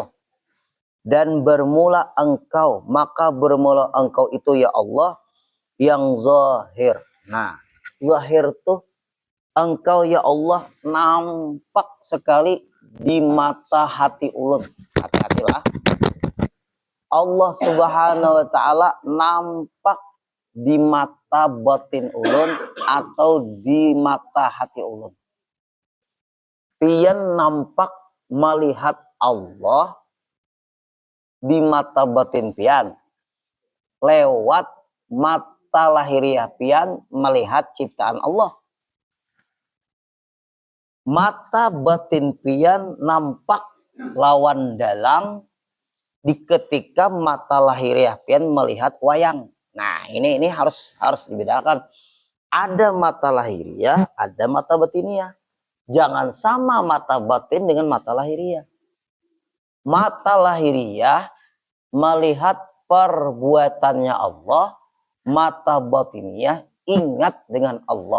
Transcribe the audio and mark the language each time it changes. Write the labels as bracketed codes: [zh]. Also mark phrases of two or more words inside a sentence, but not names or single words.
[id] Dan bermula engkau. Maka bermula engkau itu [ar] يا الله [id] yang zahir. [bjn] Nah, zahir tuh engkau [ar] يا الله [bjn] nampak sekali di mata hati ulun. [id] Hati-hatilah. [ar] الله سبحانه وتعالى [bjn] nampak di mata batin ulun atau di mata hati ulun. Pian nampak melihat Allah di mata batin pian. Lewat mata lahiriah pian melihat ciptaan Allah. Mata batin pian nampak lawan dalang di ketika mata lahiriah pian melihat wayang. [id] Nah, ini harus dibedakan. Ada mata lahiriah, ada mata batiniah. Jangan sama mata batin dengan mata lahiriah. Mata lahiriah melihat perbuatannya Allah, mata batiniah ingat dengan Allah.